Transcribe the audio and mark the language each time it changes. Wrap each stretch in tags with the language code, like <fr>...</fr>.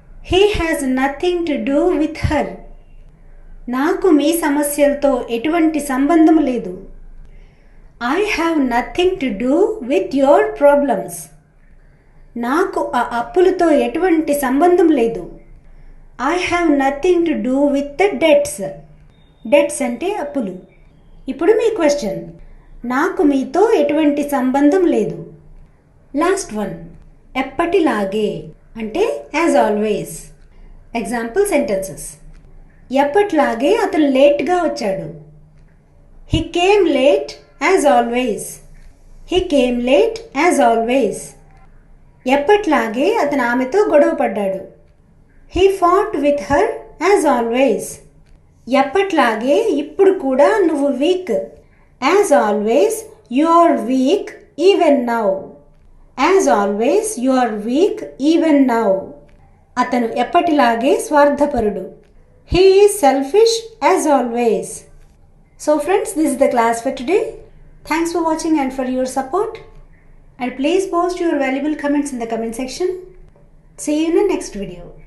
<en>He has nothing to do with her.</en> <te>నాకు మీ సమస్యలతో ఎటువంటి సంబంధం లేదు.</te> <en>I have nothing to do with your problems.</en> <te>నాకు ఆ అప్పులతో ఎటువంటి సంబంధం లేదు.</te> <en>I have nothing to do with the debts.</en> <te>Debts అంటే అప్పులు. ఇప్పుడు మీ క్వశ్చన్. నాకు మీతో ఎటువంటి సంబంధం లేదు.</te> <en>last one,</en> <te>ఎప్పటిలాగే అంటే</te> <en>As always. Example sentences.</en> <te>ఎప్పట్లాగే అతను లేట్గా వచ్చాడు.</te> <en>He came late as always. He came late as always.</en> <te>ఎప్పట్లాగే అతను ఆమెతో గొడవ పడ్డాడు.</te> <en>He fought with her as always.</en> <te>ఎప్పట్లాగే ఇప్పుడు కూడా నువ్వు week.</te> <en>As always you are weak even now. As always you are weak even now.</en> <te>అతను ఎప్పటిలాగే స్వార్థపరుడు.</te> <en>He is selfish as always. So friends, this is the class for today. Thanks for watching and for your support. And please post your valuable comments in the comment section. See you in the next video.</en>